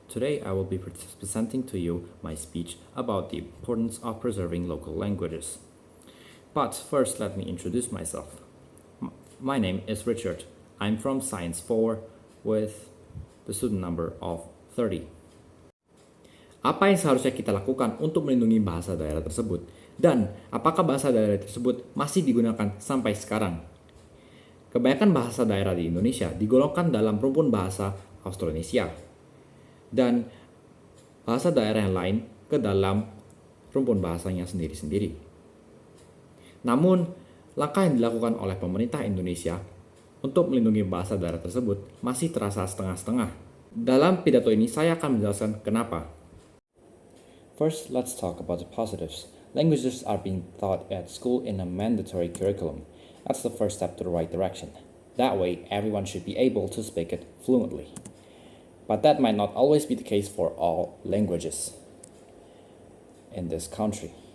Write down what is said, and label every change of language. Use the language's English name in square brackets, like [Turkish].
[English] Today I will be presenting to you my speech about the importance of preserving local languages. But first, let me introduce myself. My name is Richard. I'm from Science 4 with the student number of 30. [Indonesian] Apa yang seharusnya kita lakukan untuk melindungi bahasa daerah tersebut? Dan apakah bahasa daerah tersebut masih digunakan sampai sekarang? Kebanyakan bahasa daerah di Indonesia digolongkan dalam rumpun bahasa Austronesia dan bahasa daerah yang lain ke dalam rumpun bahasanya sendiri-sendiri. Namun, langkah yang dilakukan oleh pemerintah Indonesia untuk melindungi bahasa daerah tersebut masih terasa setengah-setengah. Dalam pidato ini saya akan menjelaskan kenapa. [English] First, let's talk about the positives. Languages are being taught at school in a mandatory curriculum. That's the first step to the right direction. That way, everyone should be able to speak it fluently. But that might not always be the case for all languages in this country.